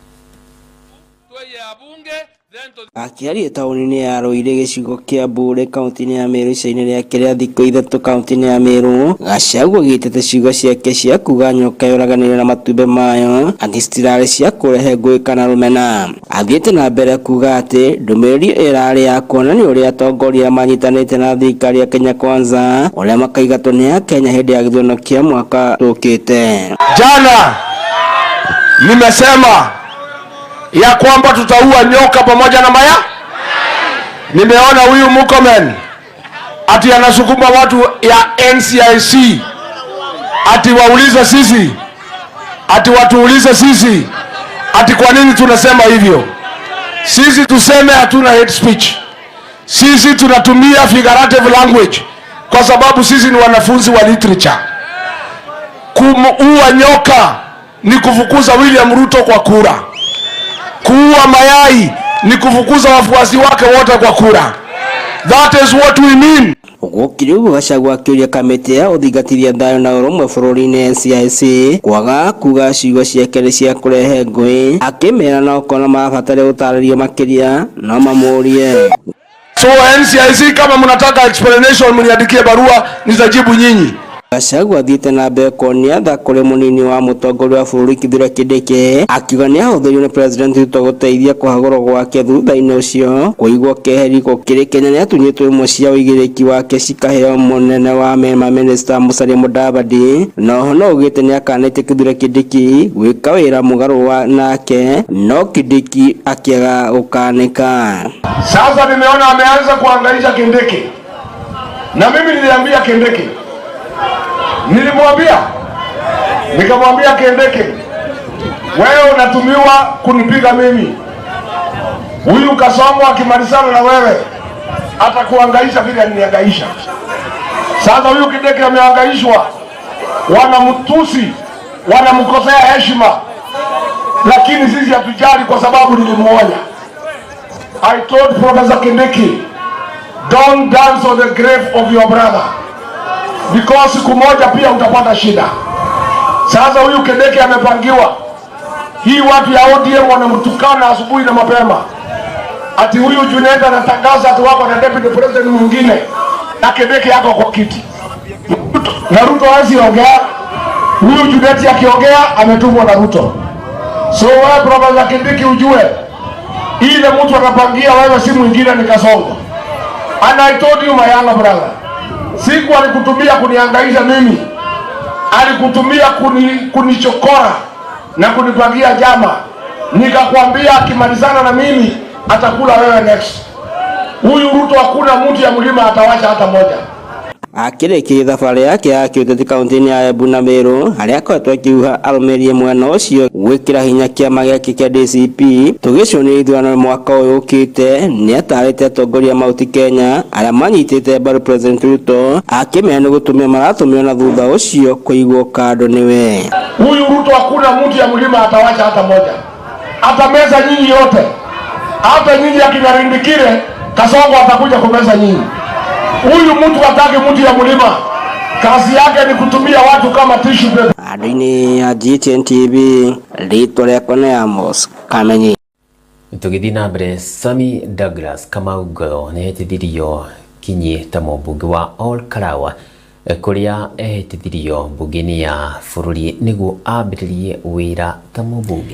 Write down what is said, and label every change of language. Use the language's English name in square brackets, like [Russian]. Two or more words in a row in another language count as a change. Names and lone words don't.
[Kikuyu] Akiaria taũni-inĩ ya Rũiri gĩcigo kĩa Mbure kaunti-inĩ ya Meru ica-inĩ rĩake rĩa thikũ ithatũ kaunti-inĩ ya Meru, Gachagua agĩtete ciugo ciake cia kuga nyoka yũraganĩire na matumbĩ mayo atĩ citirarĩ cia kũrehe ngũĩ kana rũmena. Athiĩte na mbere kuga atĩ ndũmĩrĩri ĩrarĩ ya kuonania ũrĩa atongoria manyitanĩte na thirikari ya Kenya Kwanza ũrĩa makaigatwo nĩ Akenya hĩndĩ ya gĩthurano kĩa mwaka ũkĩte. [Swahili] Jana nimesema ya kwamba tutaua nyoka pamoja na maya. Nimeona huyu Murkomen ati anasukuma watu ya NCIC ati waulize sisi, ati watuulize sisi, ati kwa nini tunasema hivyo. Sisi tuseme hatuna [English] hate speech. [Swahili] Sisi tunatumia [English] figurative language [Swahili] kwa sababu sisi ni wanafunzi wa literature. Kuua nyoka ni kufukuza William Ruto kwa kura. Kuua mayai ni kufukuza wafuasi wake wote kwa kura. [English] That is what we mean. [Kikuyu] Gũkĩrĩ ũguo Gachagua akĩũria kamĩtĩ ya ũthingatithia thayũ na ũrũmwe bũrũri-inĩ NCIC kwaga kuga ciugo ciake nĩ cia kũrehe ngũĩ, akĩmera no kona mabatare gũtarĩrio makĩria no mamũrie. [Swahili] So NCIC kama mnataka explanation mniandikie barua nitajibu nyinyi. [Kikuyu] Gachagua athiĩte na mbere kuonia tha kũrĩ mũnini wa mũtongoria wa bũrũri Kithure Kindiki akiuga nĩ ahũthĩrio nĩ President Ruto gũteithia kũhagũrwo gwake thutha-inĩ ũcio kũigwo keheri gũkĩrĩ Kenya nĩ atunyĩtwo imwe cia ũigĩrĩki wake cikaheo mũnene wa Minister Musalia Mudavadi. Noho no ugĩte nĩ akanĩte Kithure Kindiki gwĩka wĩra mũgarũ nake no Kindiki akĩaga gũkanĩka. [Swahili] Sasa nimeona ameanza kuangaisha Kindiki na mimi niliambia Kindiki, nikamwambia Kindiki, wewe unatumiwa kunipiga mimi. Huyu Kasongo akimalizana na wewe atakuangaisha vile aliniangaisha. Sasa huyu Kindiki ameangaishwa, wanamtusi, wanamkosea heshima, lakini sisi hatujali kwa sababu nilimuonya. [English] I told Professor Kindiki, don't dance on the grave of your brother, because [Swahili] siku moja pia utapata shida. Sasa huyu Kindiki amepangiwa. Hii watu ya ODM wanamtukana asubuhi na mapema. Ati huyu Junet anatangaza ati wako na [English] deputy president [Swahili] mwingine na Kindiki yako kwa kiti. Na Ruto hawezi ongea. Huyu Junet akiongea ametumwa na Ruto. So wewe Professor Kindiki ujue ile mtu anapangia wewe si mwingine ni Kasongo. [English] And I told you my younger brother, [Swahili] siku alikutumia kunihangaisha mimi, alikutumia kunichokora na kunipangia jama. Nikakwambia akimalizana na mimi atakula wewe next. Huyu Ruto hakuna mtu ya mlima atawacha hata moja. [Kikuyu] Akĩrĩkia thabarĩ yake ya kĩũteti kaunti-inĩ ya Embu na Meru harĩa akoretwo akiuga arũmĩrĩrie mwena ũcio gwĩkĩra hinya kĩama gĩake kĩa DCP tũgĩcũnĩra ithurano mwaka ũyũ ũkĩte. Nĩ atarĩte atongoria mauti Kenya arĩa manyitĩte mbaru President Ruto akĩmera nĩ gũtũmia maratũmĩrwo na thutha ũcio kũigwo kando nĩwe. [Swahili] Huyu Ruto hakuna mtu ya mlima atawacha hata moja, atameza nyinyi yote. Hata nyinyi akinarindikire Kasongo atakuja kumeza nyinyi. Huyu mtu hataki mtu ya mlima, kazi yake ni kutumia watu kama [English] tissue paper. [Kikuyu] Andũ-inĩ ya GTN TV rĩtwa rĩakwa nĩ Amos Kamenyi. Tũgĩthiĩ na mbere, Sami Douglas Kamau nĩ ehĩtithirio kinyi ta mũmbunge wa Ol Karawa kũrĩa ehĩtithirio mbunge-inĩ ya bũrũri nĩguo ambĩrĩrie wĩra ta mũmbunge.